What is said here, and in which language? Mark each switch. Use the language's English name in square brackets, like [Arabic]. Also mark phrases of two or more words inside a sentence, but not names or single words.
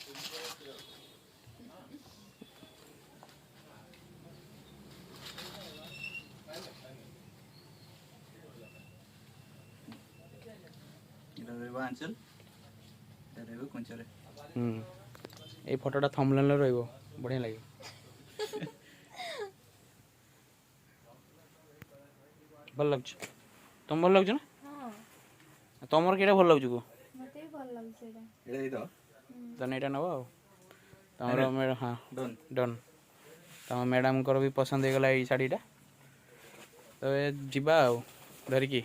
[Odia] ଏଟା ରେ ଆଞ୍ଚଳ ଏଟା ରେ କୋଞ୍ଚରେ ଏ ଫଟୋଟା ଥମ୍ବନେଲ ରେ ବଢ଼ିଆ ଲାଗେ ଭଲ ଲାଗୁଛି ତମ ଭଲ ଲାଗୁଛି ନା ହଁ ତମର କେଇଟା ଭଲ ଲାଗୁଛି କୁହ ମତେ ବି ଭଲ ଲାଗୁଛି ଏଇଟା ଏଇଟା ଦେଇଦବ ତାହେଲେ ଏଇଟା ନେବ ଆଉ ତମର ହଁ ଡନ୍ ଡନ୍ ତମ ମ୍ୟାଡ଼ାମଙ୍କର ବି ପସନ୍ଦ ହେଇଗଲା ଏଇ ଶାଢ଼ୀଟା ତ ଏ ଯିବା ଆଉ ଧରିକି